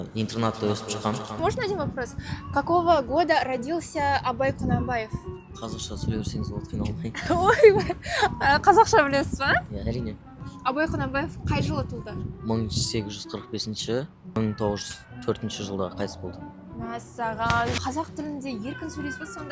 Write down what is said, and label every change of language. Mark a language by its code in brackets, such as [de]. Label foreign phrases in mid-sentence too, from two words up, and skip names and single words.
[kk] Интернатта өсіп шыққам. [ru] Можно один вопрос? Какого года родился Абай Кунанбаев? [kk] Қазақша сөйлей берсеңіз болады, қиналмай. Ойбай, қазақша білесіз ба? Иә, әрине. Абай Кунанбаев қай жылы туды? 1845 1904 жылда қайтыс болды. Мәссаған. Қазақ тілінде еркін сөйлейсіз бе сонда?